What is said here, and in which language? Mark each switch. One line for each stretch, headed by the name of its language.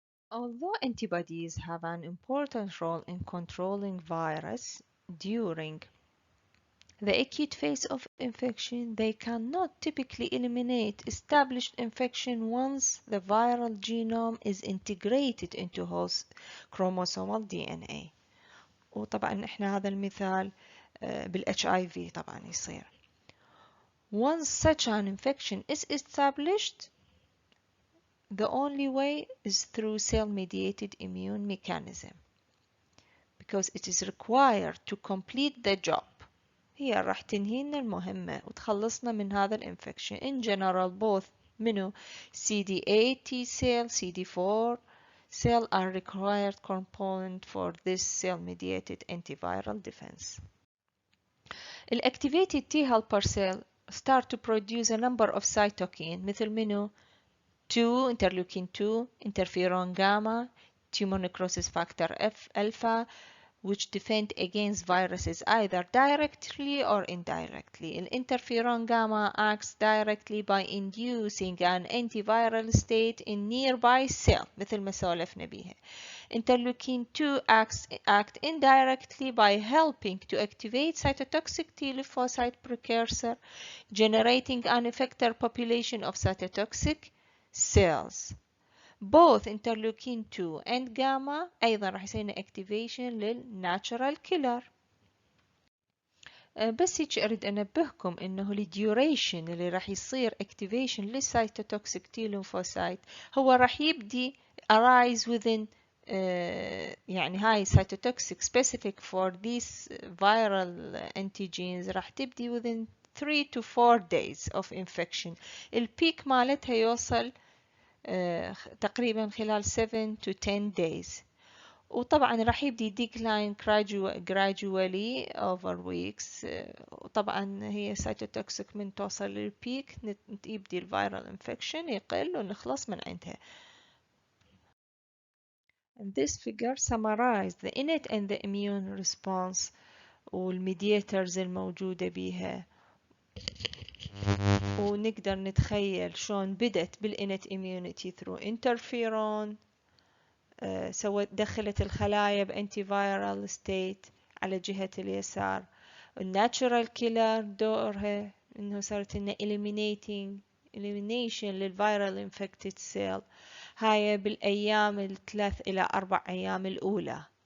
English: Although antibodies have an important role in controlling virus during the acute phase of infection, they cannot typically eliminate established infection once the viral genome is integrated into host chromosomal DNA.
Arabic: وطبعا احنا هذا المثال بال HIV طبعا يصير.
English: Once such an infection is established, the only way is through cell-mediated immune mechanism because it is required to complete the job.
Arabic: هي راح تنهي لنا المهمة وتخلصنا من هذا الانفكشن.
English: In general, both
Arabic: منو
English: CD8 T cell, CD4 cell are required component for this cell-mediated antiviral defense. The activated T helper cell start to produce a number of cytokine
Arabic: مثل منو
English: 2 interleukin 2 interferon gamma tumor necrosis factor F alpha which defend against viruses either directly or indirectly. Interferon gamma acts directly by inducing an antiviral state in nearby cell
Arabic: مثل ما سولفنا بيها.
English: Interleukin 2 act indirectly by helping to activate cytotoxic T lymphocyte precursor, generating an effector population of cytotoxic cells. Both interleukin 2 and gamma
Arabic: أيضا راح يصير
English: activation للناتشرال killer.
Arabic: بس هيك أريد أنبهكم إنه الديوريشن اللي راح يصير activation للسيتوتوكسيك T lymphocyte هو راح يبدي
English: arise within
Arabic: يعني هاي cytotoxic specific for these viral antigens راح تبدي
English: within 3 to 4 days of infection.
Arabic: البيك مالتها يوصل تقريبا خلال
English: 7 to 10 days.
Arabic: وطبعا راح يبدي
English: decline gradually over weeks.
Arabic: وطبعا هي cytotoxic من توصل للبيك يبدي الفيرال infection يقل ونخلص من عندها.
English: And this figure summarizes the innate and the immune response
Arabic: والميدياترز الموجودة بيها. ونقدر نتخيل شلون بدت بالإنت
English: immunity through interferon
Arabic: دخلت الخلايا بأنتي فايرال ستيت على جهة اليسار. الناتشورال كيلر دورها إنه صارت لنا elimination للفيرال infected cell هاي بالأيام الثلاث إلى 4 أيام الأولى.